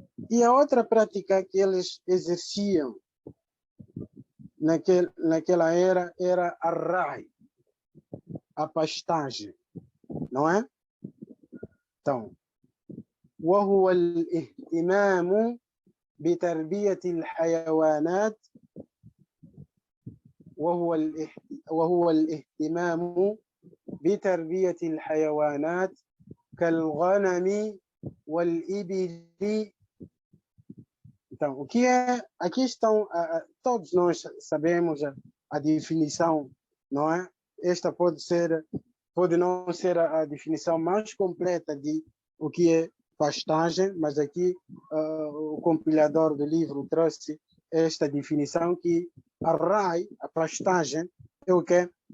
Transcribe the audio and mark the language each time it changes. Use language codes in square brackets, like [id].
[pt] E a outra prática que eles exerciam naquela era era a rai, a pastagem, não é? Então, [ar] وهو الاهتمام بتربية الحيوانات وهو الاهتمام بتربية الحيوانات كالغنم والإبل. [pt] Então, o que é? Aqui estão, todos nós sabemos a definição, não é? Esta pode não ser a definição mais completa de o que é pastagem, mas aqui o compilador do livro trouxe esta definição, que a rai, a pastagem, é o que?